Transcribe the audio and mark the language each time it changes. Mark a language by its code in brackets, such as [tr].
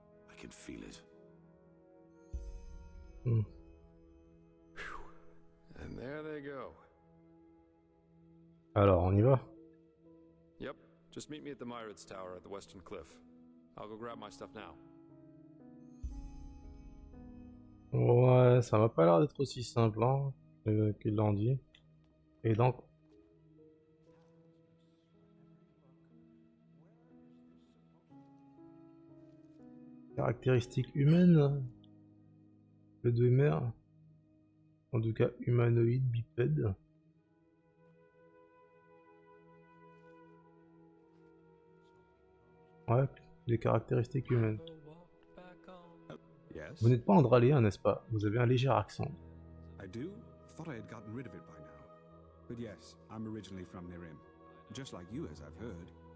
[en] I can feel it. And there they go. [fr] Alors, on y va? [en] Yep, just meet me at the Myrids Tower at the Western Cliff. I'll go grab my stuff now. [fr] Ouais, ça m'a pas l'air d'être aussi simple, hein, qu'ils l'ont dit. Et donc... Caractéristiques humaines? Le Dwemer? En tout cas, humanoïde, bipède. Ouais, des caractéristiques humaines. [en] Yes? [fr] Vous n'êtes pas andraléen, n'est-ce pas? Vous avez un léger accent. [en] I do? Thought I had gotten rid of it by now. But yes, I'm originally from Nehrim. Just like you, as I've heard.